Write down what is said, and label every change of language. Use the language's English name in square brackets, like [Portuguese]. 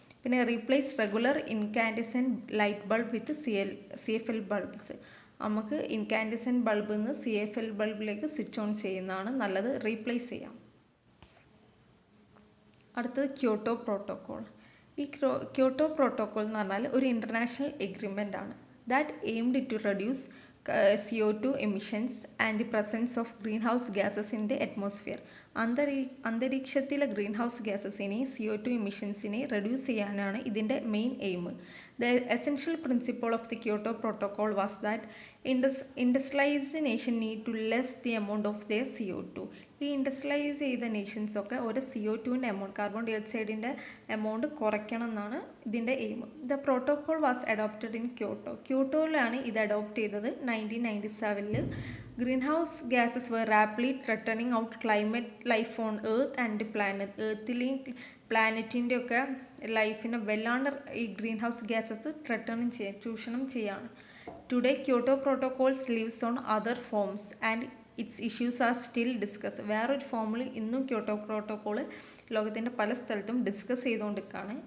[English] പിന്നെ replace regular incandescent light bulb with CFL bulbs. [Malayalam] നമുക്ക് ഇൻകാൻഡസെൻറ്റ് ബൾബിൽ നിന്ന് CFL ബൾബിലേക്ക് സ്വിച്ച് ഓൺ ചെയ്യുന്നതാണ് നല്ലത്, റീപ്ലേസ് ചെയ്യാം. അടുത്തത് ക്യോട്ടോ പ്രോട്ടോക്കോൾ. ഈ ക്യോട്ടോ പ്രോട്ടോക്കോൾ എന്ന് പറഞ്ഞാൽ ഒരു ഇൻ്റർനാഷണൽ എഗ്രിമെൻ്റ് ആണ്. [English] That aimed to reduce CO2 emissions and the presence of greenhouse gases in the atmosphere. [Malayalam] അന്തരീക്ഷത്തിലെ ഗ്രീൻ ഹൗസ് ഗ്യാസസിനെ, CO2 എമിഷൻസിനെ റെഡ്യൂസ് ചെയ്യാനാണ് ഇതിൻ്റെ main aim. [English] The essential principle of the Kyoto Protocol was that industrialized nation need to less the amount of their CO2. [Malayalam] ഈ industrialise ചെയ്ത Nations ഒക്കെ ഒരു CO2ൻ്റെ amount, carbon dye ഓക്സൈഡിൻ്റെ amount കുറയ്ക്കണം എന്നാണ് ഇതിൻ്റെ aim. [English] The protocol was adopted in Kyoto. [Malayalam] ക്യോട്ടോയിലാണ് ഇത് adopt ചെയ്തത് 1997. [English] Greenhouse gases were rapidly threatening out climate life on earth and planet. [Malayalam] എർത്തിലെയും പ്ലാനറ്റിൻ്റെ ഒക്കെ ലൈഫിനെ വല്ലാണ്ട് ഈ ഗ്രീൻ ഹൗസ് ഗ്യാസസ് ചൂഷണം ചെയ്യാണ്. [English] Today Kyoto protocols lives on other forms and its issues are still discuss. [Malayalam] വേറൊരു ഫോമിൽ ഇന്നും ക്യോട്ടോ പ്രോട്ടോകോൾ ലോകത്തിൻ്റെ പല സ്ഥലത്തും ഡിസ്കസ് ചെയ്തുകൊണ്ടിരിക്കുകയാണ്.